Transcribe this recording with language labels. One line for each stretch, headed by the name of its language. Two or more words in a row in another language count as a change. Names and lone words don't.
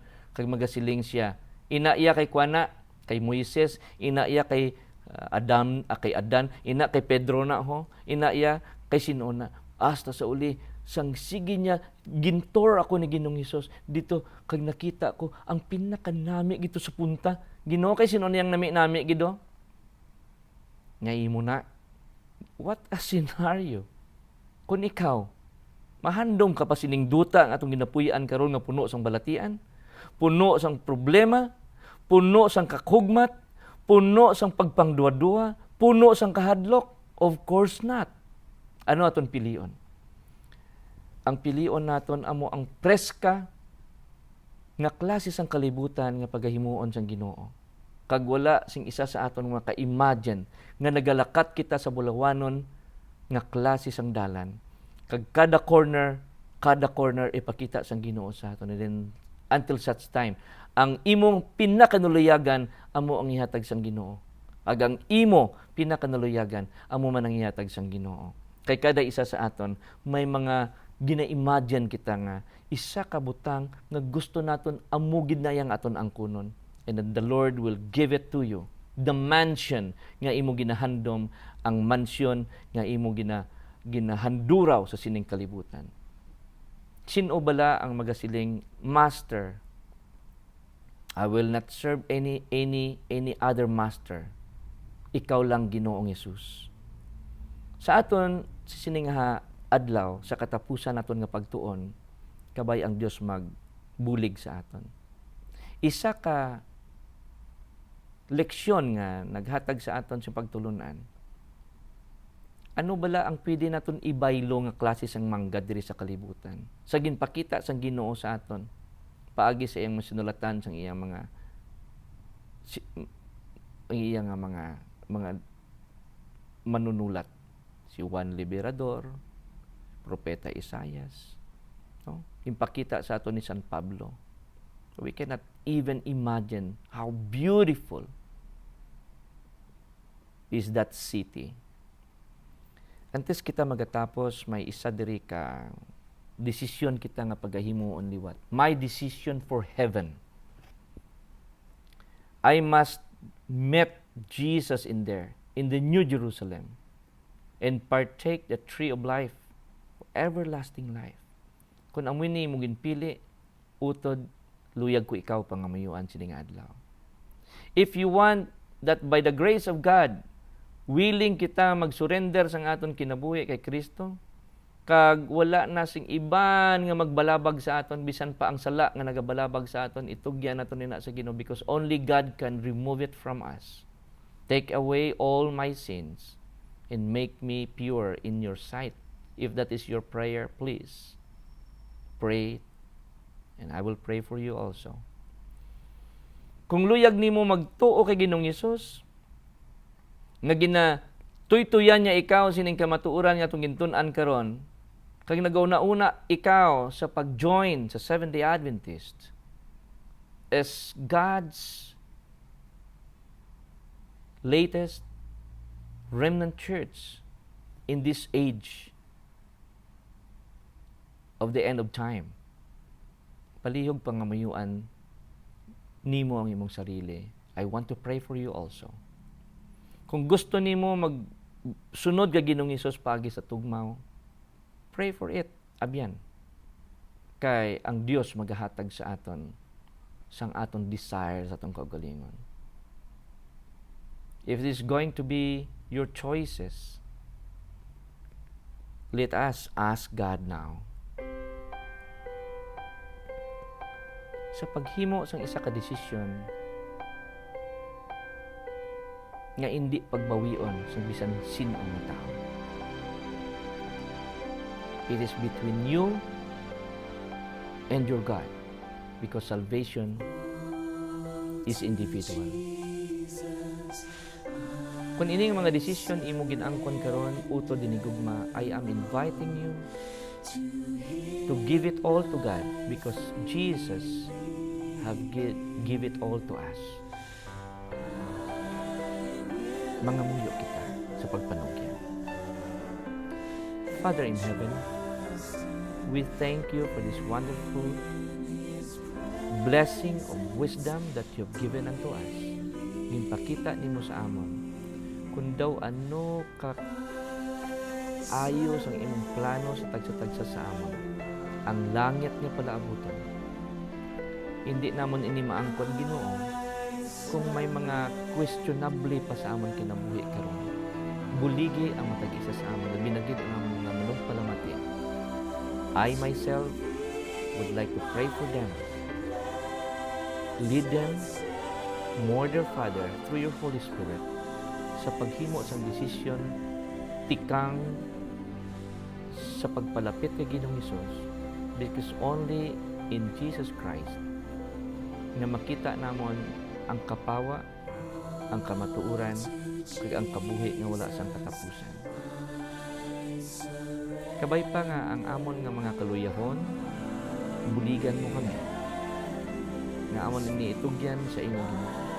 Hiligaynon: Kag magasiling siya, ina iya kay kuana, kay Moises, ina iya kay kay Adan, ina kay Pedro na ho, ina iya kay sino na. Hasta sa uli, sang sige niya, gintor ako ni Ginoong Hesus dito, kag nakita ko, ang pinakanami gito sa punta. Ginoo kay sino niyang nami-nami gido? Ngay mo na,
English: what a scenario.
Hiligaynon: Kung ikaw, mahandom ka pa sining duta ang atong ginapuy-an karon nga puno sang balatian, puno sang problema, puno sang kakhugmat, puno sang pagpangduwa-duwa, puno sang kahadlok?
English: Of course not.
Hiligaynon: Ano aton pilion? Ang pilion naton amo ang preska nga klase sang kalibutan nga pagahimuon sang Ginoo. Kag wala sing isa sa aton nga ka-imagine nga nagalakat kita sa bulawanon nga klase sang dalan. Kag kada corner ipakita sang Ginoo sa aton.
English: And then until such time,
Hiligaynon: ang imong pinakanuluyagan amo ang ihatag sang Ginoo. Ag ang imo pinakanuluyagan amo man ang ihatag sang Ginoo. Kay kada isa sa aton may mga gina-imagine kita nga isa ka butang nga gusto naton amo gid na yang aton angkunon.
English: And then the Lord will give it to you. The mansion
Hiligaynon: nga imo ginahandom, ang mansion nga imo ginahanduraw sa sining kalibutan. Sino bala ang magasiling,
English: Master, I will not serve any other master.
Hiligaynon: Ikaw lang, Ginoong Hesus. Sa aton sining adlaw sa katapusan naton nga pagtuon, kabay ang Dios magbulig sa aton. Isa ka leksyon nga naghatag sa aton sa pagtulunan. Ano bala ang pwede naton ibaylo nga klase sang manggad diri sa kalibutan? Sa ginpakita sang Ginoo sa aton paagi sa iyang masinulatan sang iyang mga manunulat, si Juan Liberador, Propeta Isaias, no? Impakita sa aton ni San Pablo.
English: So we cannot even imagine how beautiful is that city.
Hiligaynon: Antes kita magatapos, may isa diri ka desisyon kita nga pagahimuon liwat.
English: My decision for heaven. I must meet Jesus in there, in the New Jerusalem, and partake the tree of life, everlasting life.
Hiligaynon: Kung amoy ni mo ginpili, utod, luyag ko ikaw pangamayuan sining adlaw.
English: If you want that by the grace of God,
Hiligaynon: willing kita mag-surrender sang aton kinabuhi kay Kristo, kag wala na sing iban nga magbalabag sa aton, bisan pa ang sala nga nagabalabag sa aton, itugyan naton nina sa Ginoo,
English: because only God can remove it from us. Take away all my sins and make me pure in your sight. If that is your prayer, please pray, and I will pray for you also.
Hiligaynon: Kung luyag nimo magtuo kay Ginoong Hesus, nga tuytuyan niya ikaw sining kamatuoran nga itong gintun-an karon, kag nagauna-una ikaw sa pag-join sa Seventh-day Adventist
English: as God's latest remnant church in this age. of the end of time.
Hiligaynon: Palihog pangamayuan nimo ang imong sarili.
English: I want to pray for you also.
Hiligaynon: Kung gusto nimo magsunod ka Ginoong Hesus pagi sa tugmaw,
English: pray for it.
Hiligaynon: Abyan. Kay ang Dios magahatag sa aton sang aton desire sa atong kaugalingon.
English: If this is going to be your choices, let us ask God now.
Hiligaynon: Sa paghimo sang isa ka desisyon nga hindi pagbawion sa bisan sino ang tao.
English: It is between you and your God, because salvation is individual.
Hiligaynon: Kung ining mga desisyon imo ginangkon karon utod dinhi gugma,
English: I am inviting you to give it all to God, because Jesus have give it all to us.
Hiligaynon: Mangamuyo kita sa pagpanugyan.
English: Father in heaven, we thank you for this wonderful blessing of wisdom that you have given unto us.
Hiligaynon: Ginpakita nimo sa amon kung daw ano ka ayos ang imong plano sa tagsa-tagsa sa amon. Ang langit nga palaabutan. Hindi namon ini maangkon Ginoo kung may mga questionable pa sa amon kinabuhi karon. Buligi ang matag isa sa amon, binagid ang amon nga manugpalamati.
English: I myself would like to pray for them. Lead them more, dear Father, through your Holy Spirit
Hiligaynon: sa paghimo sa desisyon tikang sa pagpalapit kay Ginoong Hesus,
English: because only in Jesus Christ
Hiligaynon: na makita namon ang kapawa, ang kamatuuran, kag ang kabuhi nga wala sang katapusan. Kabay pa nga ang amon nga mga kaluyahon, buligan mo kami. Nga amon ini itugyan sa imong Ginoo.